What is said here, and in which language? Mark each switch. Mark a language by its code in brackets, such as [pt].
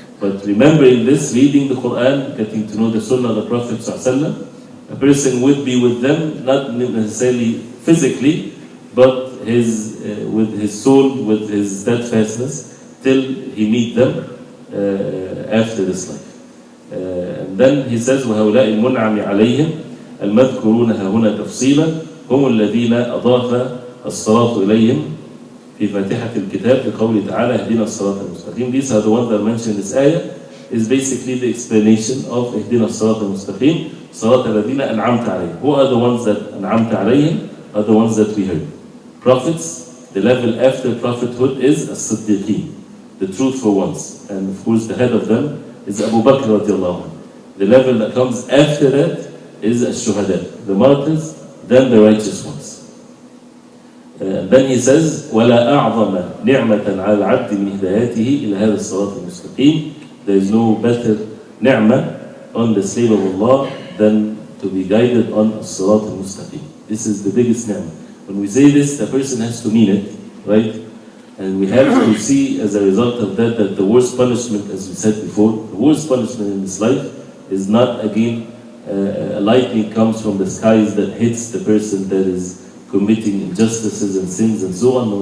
[en] But remembering this, reading the Quran, getting to know the Sunnah of the Prophet ﷺ, a person would be with them, not necessarily physically, but with his soul, with his steadfastness, till he meet them after this life. And then he says, [ar] وَهَؤُلَاءِ الْمُنْعَمِ عَلَيْهِمْ الْمَذْكُرُونَ هَهُنَا تَفْصِيلًا هم الذين أضاف الصلاة إليهم في فاتحة الكتاب بقوله تعالى اهدنا الصراط المستقيم. [en] These are the ones that are mentioned in this ayah, is basically the explanation of [ar] اهدنا الصراط المستقيم صراط الذين أنعمت عليهم. [en] Who are the ones that [ar] أنعمت عليهم? [en] Are the ones that we heard. Prophets, the level after prophethood is as-siddiqeen, the truthful ones. And of course the head of them is Abu Bakr radiallahu anhu. The level that comes after that is as-shuhada, the martyrs, then the righteous ones. Then he says, [ar] وَلَا أَعْظَمَ نِعْمَةً عَلَى الْعَبْدِ مِنْ هِدَايَتِهِ إِلَى هَذَا الصِّرَاطِ الْمُسْتَقِيمِ. [en] There is no better ni'mah on the slave of Allah than to be guided on as-sirat al-mustaqim. This is the biggest ni'mah. When we say this, the person has to mean it, right? And we have to see as a result of that the worst punishment, as we said before, the worst punishment in this life is not again a lightning comes from the skies that hits the person that is committing injustices and sins and so on.